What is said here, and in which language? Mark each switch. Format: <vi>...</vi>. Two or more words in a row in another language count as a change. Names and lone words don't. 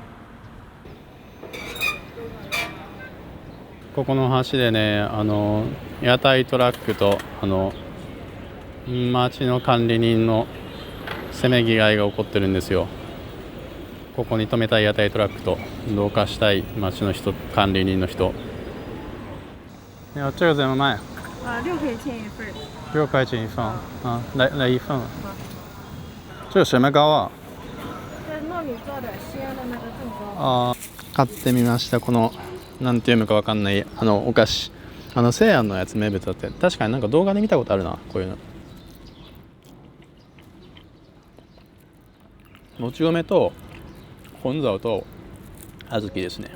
<ja>ここの橋でね、屋台トラックと町の管理人のせめぎ合いが起こってるんですよ。ここに止めたい屋台トラックと同化したい町の人、管理人の人。いや、</ja> <zh>这个怎么卖 6块钱一份。 6块钱一份啊，来一份。这是什么糕啊？这是糯米做的，西安的那个正糕。</zh> <ja>買ってみました。このなんて読むかわかんないお菓子、西安のやつ名物だって。確かになんか動画で見たことあるな、こういうの。もち米と本沢と小豆ですね。</ja>